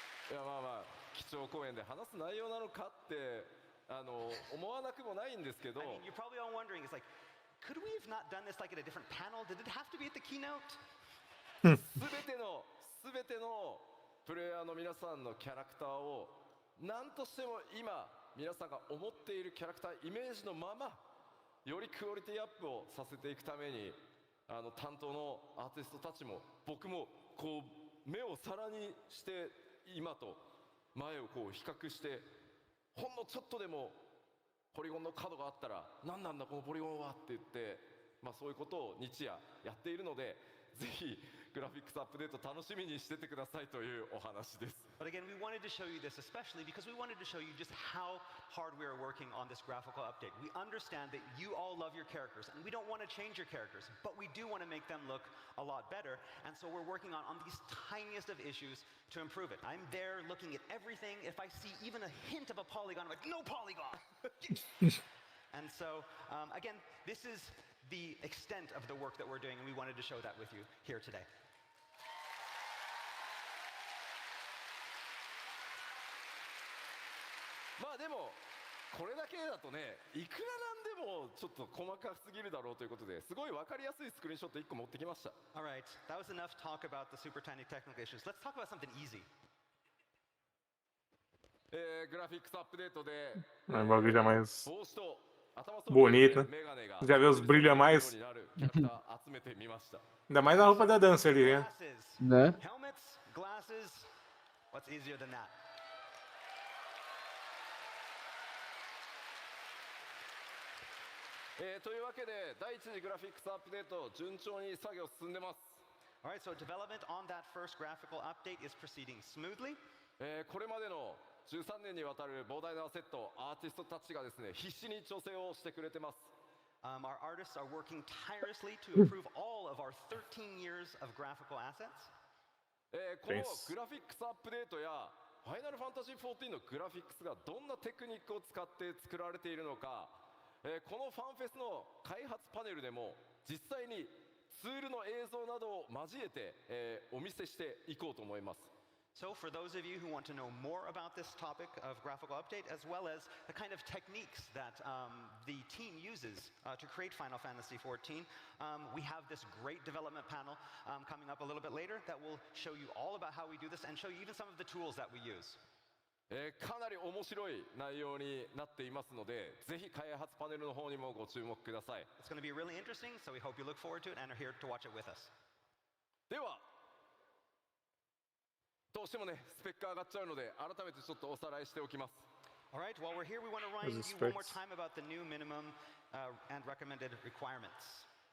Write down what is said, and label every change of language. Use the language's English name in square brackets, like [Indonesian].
[Japanese] いやまあまあ基調講演で話す内容なのかって思わなくもないんですけど [English] I mean, you're probably all wondering, it's like, could we have not done this like at a different panel? Did it have to be at the keynote? [Japanese] 全ての全てのプレイヤーの皆さんのキャラクターを何としても今皆さんが思っているキャラクターイメージのままよりクオリティアップをさせていくために担当のアーティストたちも僕もこう目を皿にして今と前をこう比較してほんのちょっとでもポリゴンの角があったら何なんだこのポリゴンはって言って、そういうことを日夜やっているのでぜひグラフィックスアップデート楽しみにしててくださいというお話です。 [English] But again, we wanted to show you this especially because we wanted to show you just how hard we are working on this graphical update. We understand that you all love your characters and we don't want to change your characters, but we do want to make them look a lot better, and so we're working on these tiniest of issues to improve it. I'm there looking at everything. If I see even a hint of a polygon, I'm like, no polygon! And so, again, this is the extent of the work that we're doing, and we wanted to show that with you here today. [Japanese] でもこれだけだとねいくらなんでもちょっと細かすぎるだろうということですごい分かりやすいスクリーンショット1個持ってきました。 [English] Alright, that was enough talk about the super tiny technical issues. Let's talk about something easy. [Japanese] グラフィックスアップデートで [Portuguese] Um bagulho já mais [Japanese] 帽子と頭装 [Portuguese] bonito, [Japanese] メガネが [Portuguese] já vê os brilhos a mais. [Japanese] ようになるキャラクター集めてみました。 [Portuguese] Ainda mais a roupa da dança ali, né? [English] Glasses. [Portuguese] Né? [English] Helmets, glasses. What's easier than that? [Japanese] というわけで第一次グラフィックスアップデート順調に作業進んでます。 [English] Alright, so development on that first graphical update is proceeding smoothly. [Japanese] これまでの13年にわたる膨大なセットアーティストたちがですね必死に調整をしてくれてます。 [English] Our artists are working tirelessly to improve all of our 13 years of graphical assets. [Japanese] このグラフィックスアップデートやファイナルファンタジー14のグラフィックスがどんなテクニックを使って作られているのか、このファンフェスの開発パネルでも実際にツールの映像などを交えて、お見せしていこうと思います。 [English] So for those of you who want to know more about this topic of graphical update, as well as the kind of techniques that the team uses to create Final Fantasy XIV, we have this great development panel coming up a little bit later that will show you all about how we do this and show you even some of the tools that we use. [Japanese] かなり面白い内容になっていますので、ぜひ開発パネルの方にもご注目ください。 [English] It's going to be really interesting, so we hope you look forward to it and are here to watch it with us. [Japanese] ではどうしてもねスペック上がっちゃうので改めてちょっとおさらいしておきます。 [English] Alright, while we're here, we want to remind you one more time about the new minimum and recommended requirements.